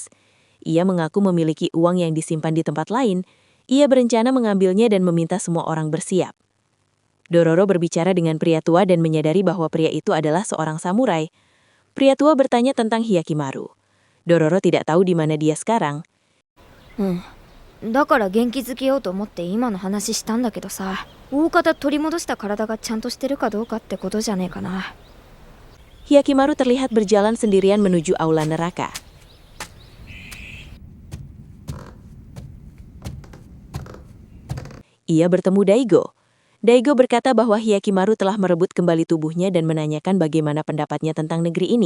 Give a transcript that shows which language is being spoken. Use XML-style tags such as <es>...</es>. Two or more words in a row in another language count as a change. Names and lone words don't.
<id>Ia mengaku memiliki uang yang disimpan di tempat lain. Ia berencana mengambilnya dan meminta semua orang bersiap. Dororo berbicara dengan pria tua dan menyadari bahwa pria itu adalah seorang samurai. Pria tua bertanya tentang Hyakimaru. Dororo tidak tahu di mana dia sekarang.</id> <ja>だから元気づけようと思って今の話したんだけどさ、大方取り戻した体がちゃんとしてるかどうかってことじゃねえかな。</ja> <id>Hyakimaru terlihat berjalan sendirian menuju aula neraka. Ia bertemu Daigo. Daigo berkata bahwa Hyakimaru telah merebut kembali tubuhnya dan menanyakan bagaimana pendapatnya tentang negeri ini.</id>